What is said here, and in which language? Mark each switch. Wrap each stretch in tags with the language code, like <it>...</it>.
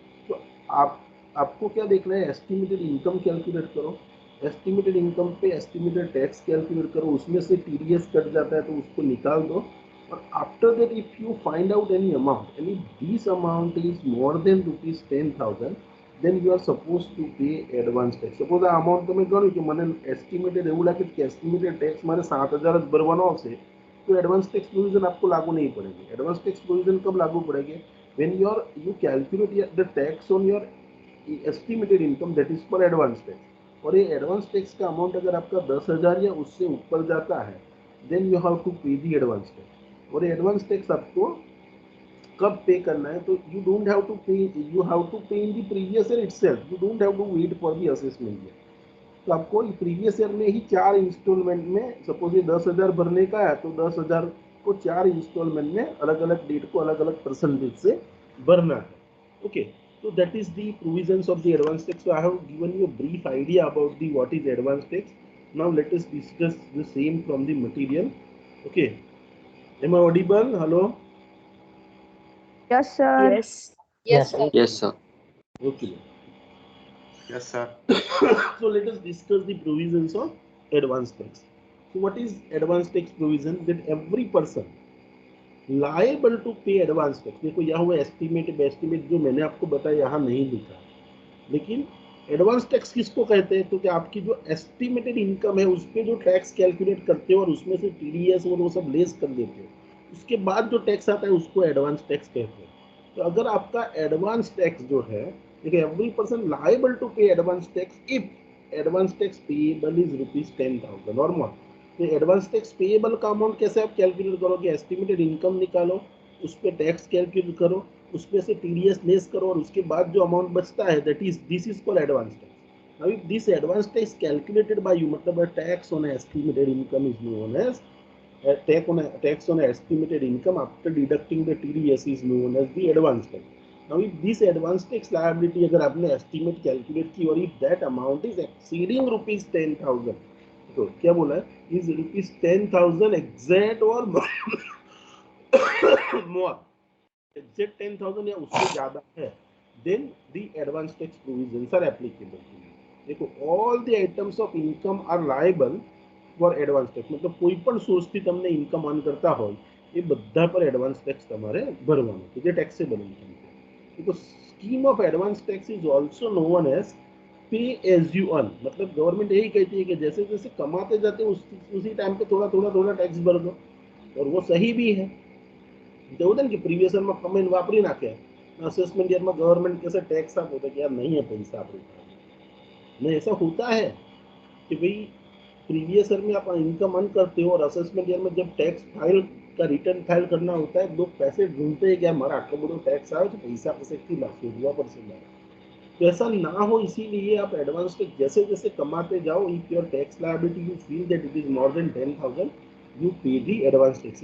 <hi>तो आपको क्या देखना है, एस्टिमेटेड इनकम कैलकुलेट करो, एस्टिमेटेड इनकम पे एस्टिमेटेड टैक्स कैलकुलेट करो, उसमें से टीडीएस कट जाता है तो उसको निकाल दो।</hi> <en>और after that if you find out any amount and if this amount is more than ₹10,000 then you are supposed to pay advance tax.</en> <gu>Suppose આ amount તમે ગણ્યું કે મને એસ્ટિમેટેડ એવું લાગે કે એસ્ટિમેટેડ ટેક્સ મારે 7,000 જ ભરવાનો આવશે,</gu> <hi>तो एडवांस टैक्स प्रोविजन आपको लागू नहीं पड़ेगी। एडवांस टैक्स प्रोविजन कब लागू पड़ेगी,</hi> <en>when you calculate the tax on your estimated income, that is for advance tax।</en> <hi>और ये एडवांस टैक्स का अमाउंट अगर आपका 10,000 या उससे ऊपर जाता है देन यू हैव टू पे दी एडवांस टैक्स। और एडवांस टैक्स आपको कब पे करना है,</hi> <en>तो you don't have to pay, you have to pay in the previous year itself, you don't have to wait for the assessment year.</en> <hi>तो आपको प्रीवियस ईयर में ही 4 इंस्टॉलमेंट में, सपोज ये 10,000 भरने का है तो 10,000 को 4 इंस्टॉलमेंट में अलग अलग डेट को अलग अलग परसेंटेज से भरना है।</hi> <en>Okay, so that is the provisions of the advance tax. So I have given you a brief idea about the what is advance tax. Now let us discuss the same from the material. Okay, am I audible? Hello. Yes, sir. Yes. Yes, sir. Yes, sir. Okay. Yes, sir. So let us discuss the provisions of advance tax. So what is advance tax provision? That every person liable to pay advance tax.</en> <hi>देखो यहाँ हुआ estimate जो मैंने आपको बताया यहाँ नहीं लिखा, लेकिन एडवांस टैक्स किसको कहते हैं, तो क्या आपकी जो एस्टिमेटेड इनकम है उस पर जो टैक्स कैलकुलेट करते हो और उसमें से टीडीएस और वो सब लेस कर देते हो, उसके बाद जो टैक्स आता है उसको एडवांस टैक्स कहते हैं। तो अगर आपका एडवांस टैक्स जो है,</hi> <en>देखिए every person liable to pay advance tax if advance tax payable is ₹10,000 और more.</en> <hi>तो एडवांस टैक्स पेएबल का अमाउंट कैसे आप कैलकुलेट करोगे, एस्टिमेटेड इनकम निकालो, उस पर टैक्स कैलकुलेट करो, उसमें से टीडीएस लेस करो और उसके बाद जो अमाउंट बचता है</hi> <en>That is this is called advance tax. Now if this advance tax calculated by you, मतलब tax on estimated income is known as tax on estimated income after deducting the TDS is known as the advance tax. Now if this advance tax liability अगर आपने estimate calculate की और if that amount is exceeding ₹10,000,</en> <hi>तो क्या बोला है,</hi> <en>is ₹10,000 exact or more,</en> <hi>exact 10,000 या उससे ज्यादा है,</hi> <en>then the advance tax provisions are applicable to you।</en> <gu>देखो</gu> <en>all the items of income are liable for advance tax,</en> <gu>मतलब કોઈ પણ સોર્સથી તમને ઇન્કમ અર્ન કરતા હોય એ બધા પર એડવાન્સ ટેક્સ તમારે ભરવાનો છે જે ટેક્સેબલ ઇન્કમ છે।</gu> <hi>તો</hi> <en>scheme of advance tax is also known as pay as you earn,</en> <hi>मतलब गवर्नमेंट यही कहती है कि जैसे जैसे कमाते जाते हो उसी टाइम पे थोड़ा थोड़ा थोड़ा टैक्स भर दो, और वो सही भी है।</hi> <gu>એવું ને કે પ્રીવિયસ યરમાં કમાઈને વાપરી નાખે, અસેસમેન્ટ યરમાં ગવર્नमेंट कैसे टैक्स આપો</gu> <hi>तो यार नहीं है पैसा अपने पास। नहीं, ऐसा होता है कि भाई प्रीवियस ईयर में आप इनकम अर्न करते हो और असेसमेंट ईयर में जब टैक्स फाइल का रिटर्न फाइल करना होता है लोग पैसे ढूंढते हैं कि हमारा</hi> <gu>आटलो बड़ो</gu> <hi>टैक्स आए तो पैसा कैसे शोधवा पर से लाए। तो ऐसा ना हो इसीलिए आप एडवांस टैक्स जैसे जैसे कमाते जाओ,</hi> <en>If your tax liability you feel that it is more than 10,000 you pay the advance tax.</en>